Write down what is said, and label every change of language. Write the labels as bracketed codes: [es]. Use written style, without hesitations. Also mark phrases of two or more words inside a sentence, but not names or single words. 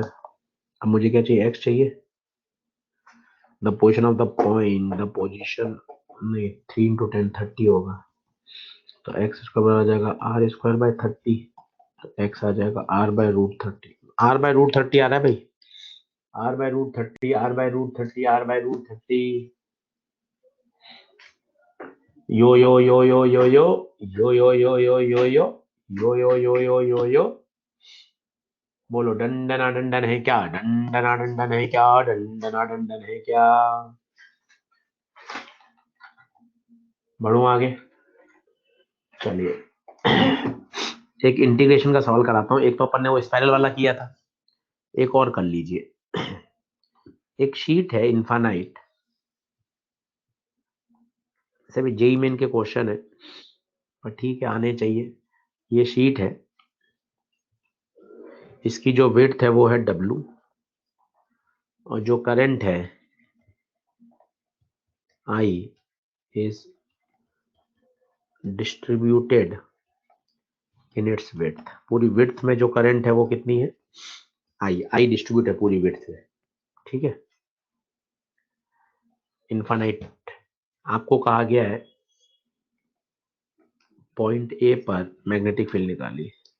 [hi] अब मुझे क्या चाहिए, x चाहिए, [en] the position of the point, the position [hi] नहीं 3 इंटू 10 30 होगा, तो [en] x square [hi] बराबर आ जाएगा r² बाय 30, तो x आ जाएगा r/√30, r/√30 आ रहा है भाई, r/√30, r/√30, r/√30, यो यो यो यो यो यो यो यो यो यो यो यो यो यो यो यो यो यो, बोलो डंडना डंडन है क्या, डंडना डंडन है क्या, डंडना डंडन है क्या। बढ़ू आगे, चलिए एक [en] integration का सवाल [hi] कराता हूँ, एक तो अपन ने वो स्पाइरल वाला किया था, एक और कर लीजिए। एक शीट है इनफाइनाइट, ऐसे भी जेई मेन के क्वेश्चन है पर ठीक है आने चाहिए, ये शीट है, इसकी जो विड्थ है वो है W, और जो करंट है [en] I is distributed in its width, [hi] पूरी विड्थ में जो करंट है वो कितनी है, I डिस्ट्रीब्यूट है पूरी विड्थ में, ठीक है, इनफाइनाइट। आपको कहा गया है पॉइंट ए पर [en] magnetic field [hi] निकाली।